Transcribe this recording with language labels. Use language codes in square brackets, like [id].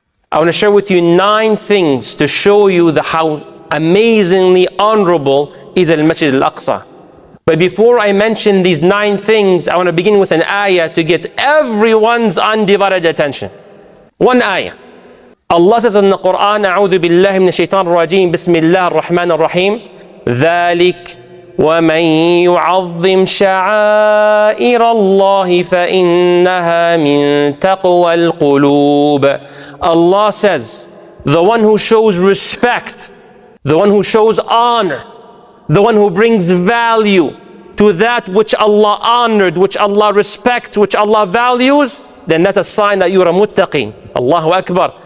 [en] I want to share with you 9 things to show you how amazingly honorable is Al-Masjid Al Aqsa. But before I mention these 9 things, I want to begin with an ayah to get everyone's undivided attention. One ayah. Allah says in the Quran, [ar] أعوذ بالله من الشيطان الرجيم بسم الله الرحمن الرحيم ذلك ومن يعظم شعائر الله فإنها من تقوى القلوب. [en] Allah says, the one who shows respect, the one who shows honor, the one who brings value to that which Allah honored, which Allah respects, which Allah values, then that's a sign that you're a muttaqi. Allahu Akbar.